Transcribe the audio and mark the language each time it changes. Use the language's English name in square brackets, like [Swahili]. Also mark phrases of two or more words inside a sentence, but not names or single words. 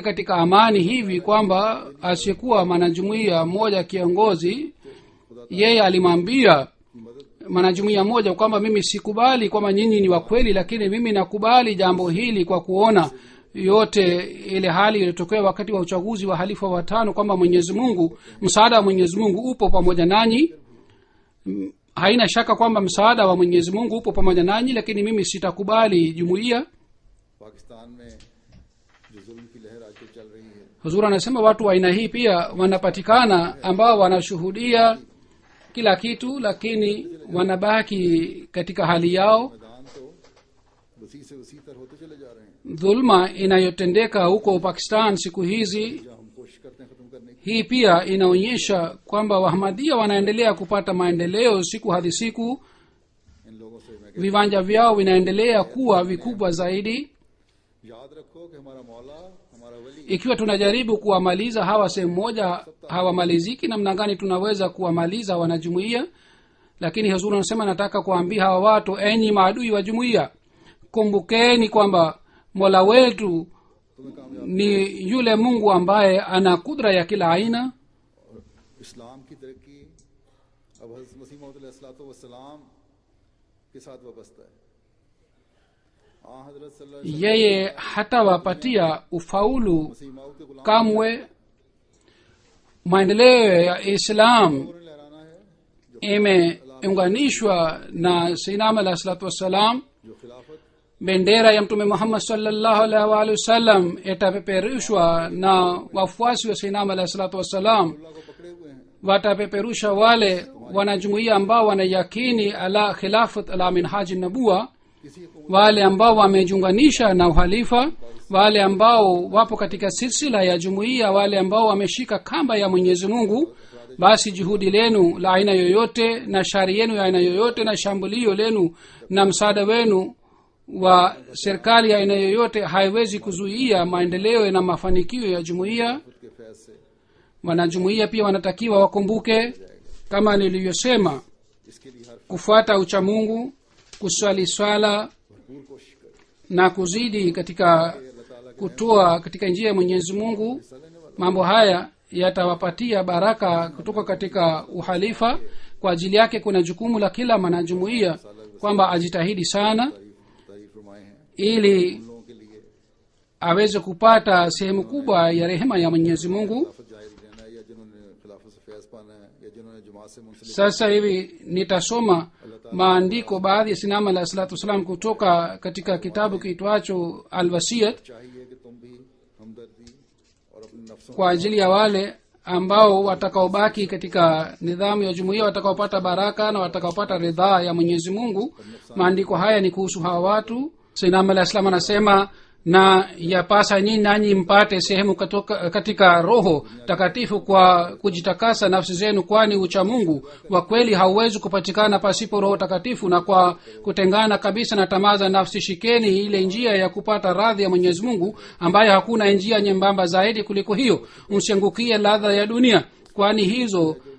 [Swahili] katika amani hivi kwamba asiyekuwa mwanajumuiya mmoja kiongozi yeye alimwambia mwanajumuiya mmoja kwamba mimi sikubali kwamba nyinyi ni wakweli lakini mimi nakubali jambo hili kwa kuona yote ile hali iliyotokea wakati wa uchaguzi wa halifa wa 5 kwamba mwenyezi mungu msaada wa mwenyezi mungu upo pamoja nanyi haina shaka kwamba msaada wa mwenyezi mungu upo pamoja nanyi lakini mimi sitakubali jumuiya [Urdu] پاکستان میں جو ظلم کی لہر آج کل چل رہی ہے [Swahili] huzuri anasema watu wa aina hii pia wanapatikana ambao wanashuhudia kila kitu lakini wanabaki katika hali yao [Urdu] میدان تو وسیع سے وسیع تر ہوتے چلے جا رہے ہیں [Swahili] dhulma inayotendeka huko pakistan siku hizi [Urdu] جو ہم کوشش کرتے ہیں ختم کرنے کی. [Swahili] hii pia inaonyesha kwamba wahamadia wanaendelea kupata maendeleo siku hadi siku [Urdu] ان لوگوں سے میں [Swahili] viwanja vyao vinaendelea kuwa vikubwa zaidi [Urdu] یاد رکھو کہ ہمارا مولا ہمارا ولی [Swahili] ikiwa tunajaribu kuwamaliza hawa sehemu moja hawamaliziki namna gani tunaweza kuwamaliza wanajumuiya lakini huzuri anasema nataka kuambia hawa watu enyi maadui wa jumuiya kumbukeni kwamba mola wetu ni yule mungu ambaye ana kudra ya kila aina [Urdu] اسلام کی ترقی اب حضرت مسیح موعود علیہ السلام کے ساتھ وابستہ ہے. [Arabic] हज़रत صلى الله عليه [Swahili] yeye hatawapatia ufaulu [Urdu] مسیح موعود کے غلام [Swahili] kamwe maendeleo ya islam [Urdu] نے لہرانا ہے [Swahili] imeunganishwa na [Arabic] سيدنا عليه الصلاة والسلام [Urdu] جو خلافت [Swahili] bendera ya mtume muhammad [Arabic] صلى الله عليه وآله وسلم [Swahili] itapeperushwa na wafuasi wa [Arabic] سيدنا عليه الصلاة والسلام [Urdu] اللہ کو پکڑے ہوئے ہیں. [Swahili] watapeperusha wale wanajumuiya ambao wanayakini [Arabic] على خلافة على منهاج النبوة [Urdu] کسی کو [Swahili] wale ambao wamejiunganisha na uhalifa wale ambao wapo katika silsila ya jumuiya wale ambao wameshika kamba ya mwenyezi mungu basi juhudi lenu la aina yoyote na shari yenu ya aina yoyote na shambulio lenu na msaada wenu wa serikali ya aina yoyote haiwezi kuzuia maendeleo na mafanikio ya jumuiya [Urdu] کے فیض سے [Swahili] wanajumuiya pia wanatakiwa wakumbuke kama nilivyosema [Urdu] اس کے لیے ہر [Swahili] kufuata uchamungu kuswali swala [Urdu] بھرپور کوشش کریں. [Swahili] na kuzidi katika kutoa katika njia ya mwenyezi mungu mambo haya yatawapatia baraka kutoka katika uhalifa kwa ajili yake kuna jukumu la kila mwanajumuiya kwamba ajitahidi sana [Urdu] تعریف فرمائے ہیں [Swahili] ili [Urdu] لوگوں کے لیے [Swahili] aweze kupata sehemu kubwa ya rehema ya mwenyezi mungu [Urdu] خلافت ظاہر رہنا ہے یا جنہوں نے خلافت سے فیض پانا ہے یا جنہوں نے جماعت سے منسلک [Swahili] sasa hivi nitasoma maandiko baadhi ya sinama [Arabic] عليه الصلاة والسلام [Swahili] kutoka katika kitabu kiitwacho alwasiyat [Urdu] چاہیے کہ تم بھی ہمدردی اور اپنے نفسوں [Swahili] kwa ajili ya wale ambao watakaobaki katika nidhamu ya jumuiya watakaopata baraka na watakaopata ridhaa ya mwenyezi mungu maandiko haya ni kuhusu hawa watu [Arabic] سيدنا عليه [Swahili] salam anasema na yapasa nyinyi nanyi mpate sehemu katika roho takatifu kwa kujitakasa nafsi zenu kwani ucha mungu wa kweli hauwezi kupatikana pasipo roho takatifu na kwa kutengana kabisa na tamaa za nafsi shikeni ile njia ya kupata radhi ya mwenyezi mungu ambayo hakuna njia nyembamba zaidi kuliko hiyo msiangukie ladha ya dunia kwani hizo